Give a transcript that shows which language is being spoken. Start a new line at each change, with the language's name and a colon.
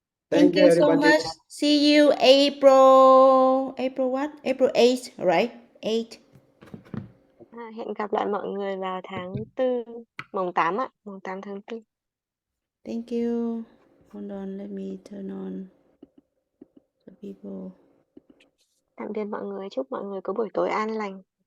English: Thank you so much. See you April what? April 8th, right? 8.
Vietnamese: Hẹn gặp lại mọi người vào tháng 4, mùng 8 ạ, mùng 8 tháng 4.
English: Thank you. Hold on, let me turn on the people.
Vietnamese: Tạm biệt mọi người, chúc mọi người có buổi tối an lành.